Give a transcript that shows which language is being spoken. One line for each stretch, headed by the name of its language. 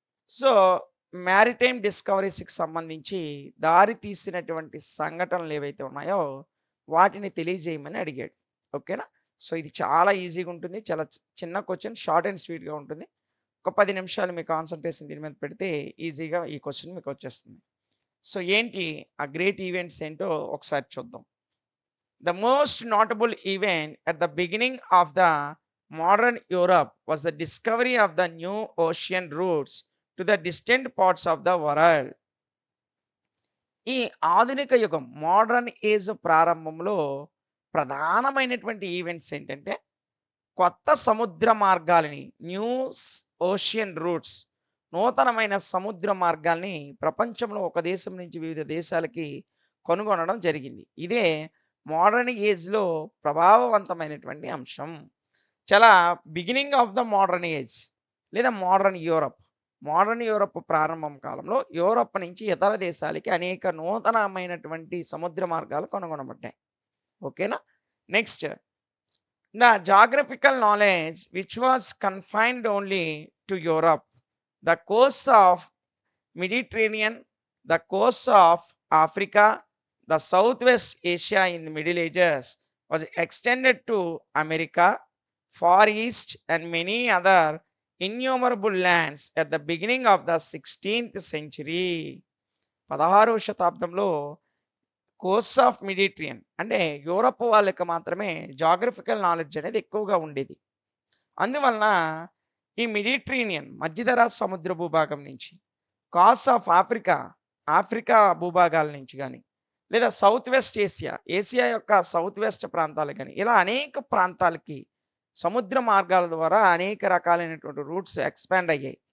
Telugu: So, maritime డిస్కవరీస్‌కి సంబంధించి దారి తీసినటువంటి సంఘటనలు ఏవైతే ఉన్నాయో వాటిని తెలియజేయమని అడిగాడు. ఓకేనా? సో, ఇది చాలా ఈజీగా ఉంటుంది. చాలా చిన్న క్వెషన్, షార్ట్ అండ్ స్వీట్‌గా ఉంటుంది. ఒక 10 నిమిషాలు మీ కాన్సంట్రేషన్ దీని మీద పెడితే ఈజీగా ఈ క్వెషన్ మీకు వచ్చేస్తుంది. సో, ఏంటి ఆ గ్రేట్ ఈవెంట్స్ ఏంటో ఒకసారి చూద్దాం.
English: The most notable event at the beginning of the modern Europe was the discovery of the new ocean routes to the distant parts of the world.
Telugu: ఈ ఆధునిక యుగం మోడర్న్ ఏజ్ ప్రారంభంలో ప్రధానమైనటువంటి ఈవెంట్స్ ఏంటంటే కొత్త సముద్ర మార్గాలని, ఓషియన్ రూట్స్, నూతనమైన సముద్ర మార్గాల్ని ప్రపంచంలో ఒక దేశం నుంచి వివిధ దేశాలకి కనుగొనడం జరిగింది. ఇదే మోడర్న్ ఏజ్‌లో ప్రభావవంతమైనటువంటి అంశం.
English: చాలా beginning of the modern age లేదా modern Europe.
Telugu: మోడర్న్ యూరప్ ప్రారంభం కాలంలో యూరప్ నుంచి ఇతర దేశాలకి అనేక నూతనమైనటువంటి సముద్ర మార్గాలు కనుగొనబడ్డాయి. ఓకేనా?
English: Next, the geographical knowledge which was confined only to Europe, the coasts of Mediterranean, the coasts of Africa, the Southwest Asia in the Middle Ages was extended to America, Far East and many other innumerable lands at the beginning of the 16th century.
Telugu: 16వ శతాబ్దంలో Coast of Mediterranean, అంటే Europe వాళ్ళకి మాత్రమే geographical knowledge అనేది ఎక్కువగా ఉండేది. అందువలన ఈ Mediterranean మధ్యధరా సముద్ర భూభాగం నుంచి, కాస్ట్ ఆఫ్ ఆఫ్రికా భూభాగాల నుంచి కానీ, లేదా సౌత్ వెస్ట్ ఏసియా యొక్క సౌత్ వెస్ట్ ప్రాంతాలు కానీ, ఇలా అనేక ప్రాంతాలకి సముద్ర మార్గాల ద్వారా అనేక రకాలైనటువంటి రూట్స్ ఎక్స్పాండ్ అయ్యాయి.